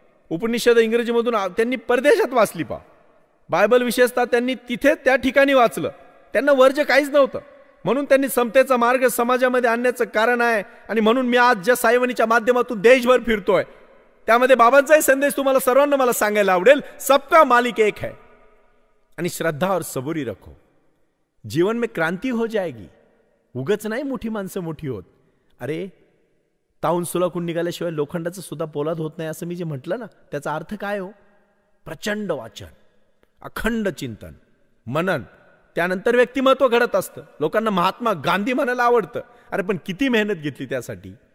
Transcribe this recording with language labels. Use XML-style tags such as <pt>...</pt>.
<mr>उपनिषद इंग्रजीमधून त्यांनी परदेशात वाचली. पहा, बायबल विशेषतः त्यांनी तिथे त्या ठिकाणी वाचलं. त्यांना वर्ज काहीच नव्हतं. म्हणून त्यांनी समतेचा मार्ग समाजामध्ये आणण्याचं कारण आहे. आणि म्हणून मी आज ज्या साईवाणीच्या माध्यमातून देशभर फिरतोय, त्यामध्ये बाबांचाही संदेश तुम्हाला सर्वांना मला सांगायला आवडेल.</mr> <hi>सबका मालिक एक है</hi> <mr>आणि</mr> <hi>श्रद्धा और सबुरी रखो, जीवन में क्रांती हो जाएगी.</hi> <mr>उगच नाही मोठी माणसं मोठी होत. अरे ताऊन सुलाखून निघाल्याशिवाय लोखंडाचं सुद्धा पोलाद होत नाही, असं मी जे म्हटलं ना, त्याचा अर्थ काय हो? प्रचंड वाचन, अखंड चिंतन, मनन, त्यानंतर व्यक्तिमत्व घडत असतं. लोकांना महात्मा गांधी म्हणायला आवडतं. अरे पण किती मेहनत घेतली त्यासाठी.</mr>